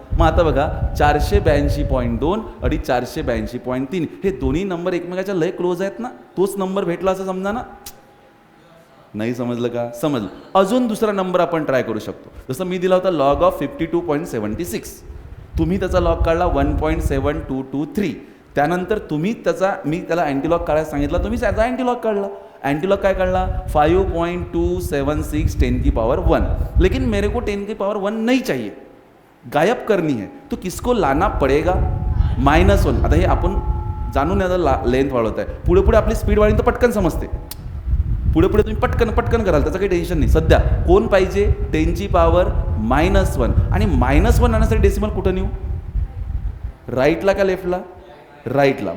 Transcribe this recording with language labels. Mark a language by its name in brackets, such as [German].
[Marathi] मग आता बघा 482.2 आणि 482.3 हे दोन्ही नंबर एकमेकाच्या लय क्लोज आहेत ना, तोच नंबर भेटला असं समजा ना। नाही समजलं का? समजलं। अजून दुसरा नंबर आपण ट्राय करू शकतो। जसं मी दिला होता लॉग ऑफ 52.76, तुम्ही त्याचा लॉग काढला 1.7223, त्यानंतर तुम्ही त्याचा, मी त्याला अँटीलॉग काढायला सांगितला, तुम्ही त्याचा अँटीलॉग काढला। एंटीलॉग काय काढला? [Hindi] 5.276 10 की पावर 1, लेकिन मेरे को 10 की पावर 1 नहीं चाहिए, गायब करनी है, तो किसको लाना पड़ेगा? -1। [Marathi] आता हे आपण जाणून याचा लेंथ वाढवत आहे, पुढे पुढे आपली स्पीड वाढीन तर पटकन समजते, पुढे पुढे तुम्ही पटकन कराल, त्याचं काही टेन्शन नाही। सध्या कोण पाहिजे? 10ची पावर -1, आणि -1 आणण्यासाठी डेसिमल कुठं नेऊ? राईटला का लेफ्टला? राईटला।